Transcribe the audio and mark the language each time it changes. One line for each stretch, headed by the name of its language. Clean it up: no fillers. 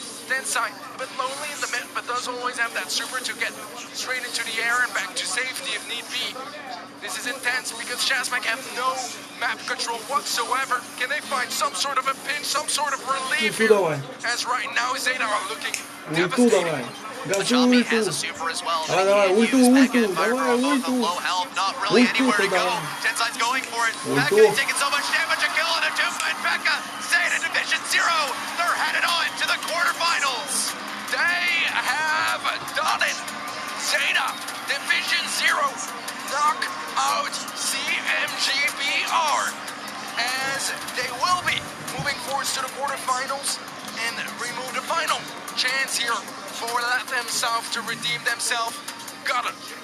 English: Then side, a bit lonely in the mid, but does always have that super to get straight into the air and back to safety if need be. This is intense because Shazmak have no map control whatsoever. Can they find some sort of a pinch, some sort of relief here? As right now, Zeta are looking devastated. Chompy has a super as well.
Russian: Давай, ульту, давай, ульту.
English: Low health, not really anywhere to go. Tenside's going for it. Becca taking so much damage, a kill and a two-fight Becca. Zeta Division 0, they're headed on to the quarterfinals. They have done it. Zeta Division 0 knock out CMGBR as they will be moving forward to the quarterfinals and remove the final chance here for Latam South to redeem themselves. Got it.